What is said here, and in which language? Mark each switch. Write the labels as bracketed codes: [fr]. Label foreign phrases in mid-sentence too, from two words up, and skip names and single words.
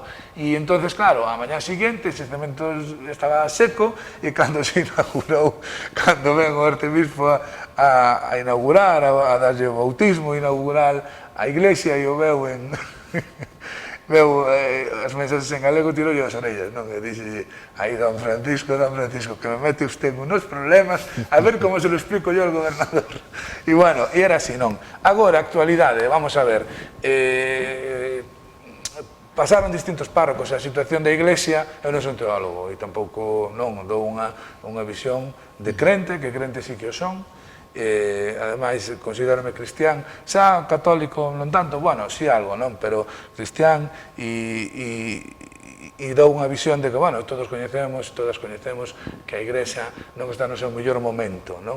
[gl] E entonces, claro, a mañá seguinte ese cemento estaba seco, e cando se inaugurou, cando ven o arcebispo a inaugurar, a darlle o bautismo inaugural a iglesia, e o veu en veu as mensaxes en galego, tirou as orellas, non? E dixe: aí, [es] don Francisco, que me mete usted en unos problemas, a ver como se lo explico yo al gobernador. [gl] E bueno, e era así, non? Agora, actualidade, vamos a ver, pasaron distintos párrocos, a situación da iglesia, eu non son teólogo, e tampouco non dou unha visión de crente, que crente sí que o son, ademais considerarme cristián, xa católico non tanto, bueno, si algo, non, pero cristián, e dou unha visión de que, bueno, todas coñecemos que a Igrexa non está no seu mellor momento, non?